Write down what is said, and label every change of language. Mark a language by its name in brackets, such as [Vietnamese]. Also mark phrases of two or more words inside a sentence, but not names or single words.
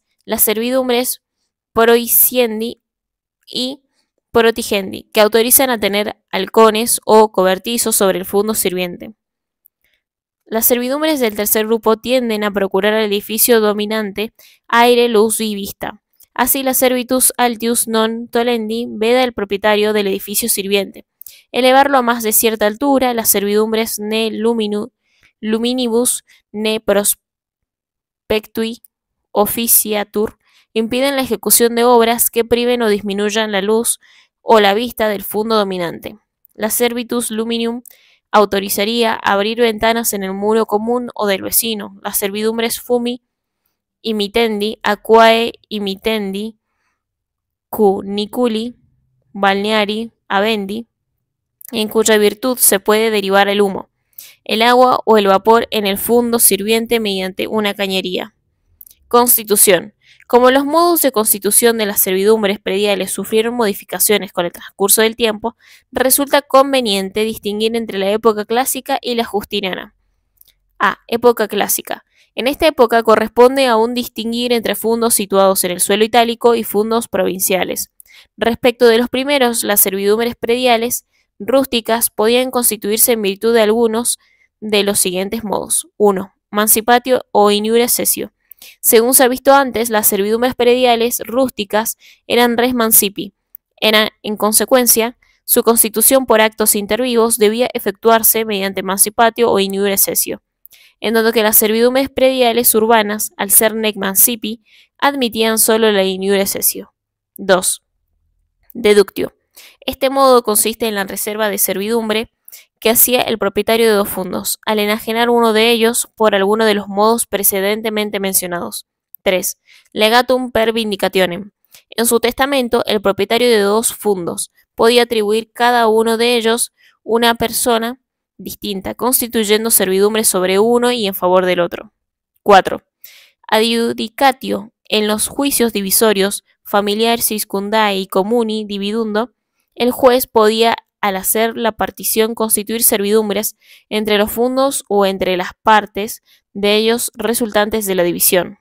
[Spanish] Las servidumbres proiciendi y protigendi, que autorizan a tener halcones o cobertizos sobre el fundo sirviente. Las servidumbres del tercer grupo tienden a procurar al edificio dominante aire, luz y vista. Así, la [Latin] servitus altius non tolendi [Spanish] veda al propietario del edificio sirviente elevarlo a más de cierta altura. Las servidumbres [Latin] ne luminibus ne prospectui officiatur [Spanish] impiden la ejecución de obras que priven o disminuyan la luz o la vista del fundo dominante. La [Latin] servitus luminum [Spanish] autorizaría abrir ventanas en el muro común o del vecino. Las servidumbres [Latin] fumi imitendi, aquae imitendi, cuniculi, balneari, avendi, [Spanish] en cuya virtud se puede derivar el humo, el agua o el vapor en el fundo sirviente mediante una cañería. Constitución. Como los modos de constitución de las servidumbres prediales sufrieron modificaciones con el transcurso del tiempo, resulta conveniente distinguir entre la época clásica y la justiniana. A. Época clásica. En esta época corresponde aún distinguir entre fundos situados en el suelo itálico y fundos provinciales. Respecto de los primeros, las servidumbres prediales rústicas podían constituirse en virtud de algunos de los siguientes modos. 1. [Latin] Mancipatio o in iure cessio. [Spanish] Según se ha visto antes, las servidumbres prediales rústicas eran [Latin] res mancipi. [Spanish] En consecuencia, su constitución por actos intervivos debía efectuarse mediante mancipatio o [Latin] in iure cessio, [Spanish] en tanto que las servidumbres prediales urbanas, al ser [Latin] nec mancipi, [Spanish] admitían solo la [Latin] in iure cessio. [Spanish] 2. Deductio. Este modo consiste en la reserva de servidumbre que hacía el propietario de dos fundos, al enajenar uno de ellos por alguno de los modos precedentemente mencionados. 3. [Latin] Legatum per vindicationem. [Spanish] En su testamento, el propietario de dos fundos podía atribuir cada uno de ellos una persona distinta, constituyendo servidumbre sobre uno y en favor del otro. 4. Adjudicatio. En los juicios divisorios, [Latin] familiar circundae [Spanish] y [Latin] comuni dividundo, [Spanish] el juez podía, al hacer la partición, constituir servidumbres entre los fundos o entre las partes de ellos resultantes de la división.